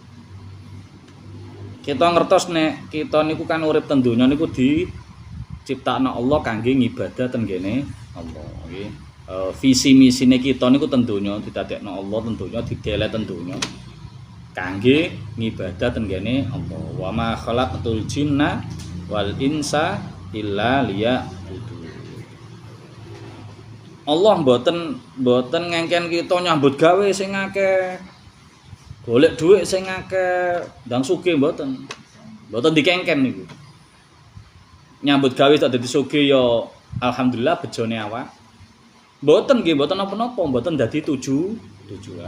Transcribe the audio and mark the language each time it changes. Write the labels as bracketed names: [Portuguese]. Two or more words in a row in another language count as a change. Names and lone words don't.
[Javanese] Kita ngertos nek kita niku kan urip ten donya niku diciptakna Allah kangge ngibadah ten kene Allah nggih. Visi misine kita niku ten donya didadekno Allah ten donya dideleh ten donya kangge ngibadah ten kene Allah. [Arabic] وما خلقت الجن والإنس إلا ليعبدون. [Javanese] Allah mboten ngengken kita nyambut gawe sing akeh. Golek dhuwit sing akeh, ndang sugih mboten. Mboten dikengken niku. Nyambut gawe tak dadi sugih ya alhamdulillah bejone awak. Mboten nggih, mboten napa-napa, mboten dadi tujuan.